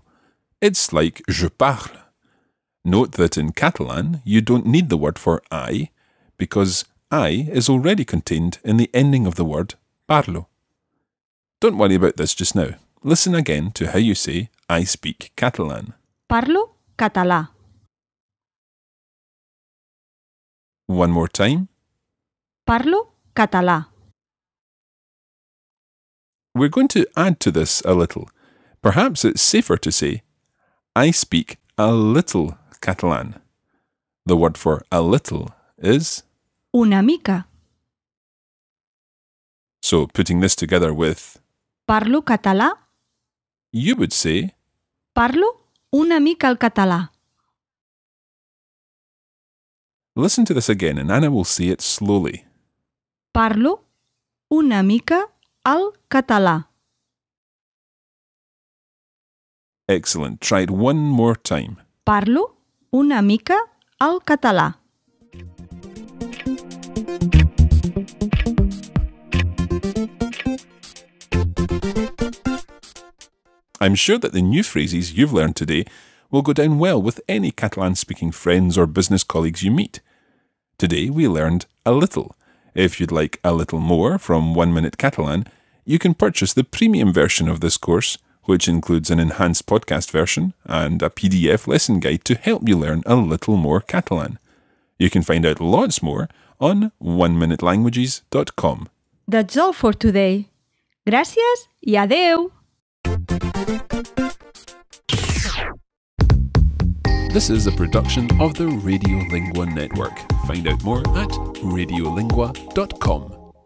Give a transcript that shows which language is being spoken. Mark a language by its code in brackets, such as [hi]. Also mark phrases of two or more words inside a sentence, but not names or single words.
[en] It's like [fr] je parle. [en] Note that in Catalan, you don't need the word for I, because I is already contained in the ending of the word parlo. Don't worry about this just now. Listen again to how you say I speak Catalan. [ca] Parlo català. [en] One more time. [ca] Parlo català. [en] We're going to add to this a little. Perhaps it's safer to say, I speak a little Catalan. The word for a little is [ca] Una mica. [en] So putting this together with [ca] Parlo català. [en] you would say [ca] Parlo una mica el català. [en] Listen to this again and Anna will say it slowly. [ca] Parlo una mica el català. [en] Excellent. Try it one more time. [ca] Parlo una mica el català. [en] I'm sure that the new phrases you've learned today will go down well with any Catalan-speaking friends or business colleagues you meet. Today we learned a little. If you'd like a little more from 1 Minute Catalan, you can purchase the premium version of this course, which includes an enhanced podcast version and a PDF lesson guide to help you learn a little more Catalan. You can find out lots more on 1minutelanguages.com. That's all for today. [ca] Gràcies i adeu! [en] This is a production of the Radiolingua Network. Find out more at radiolingua.com.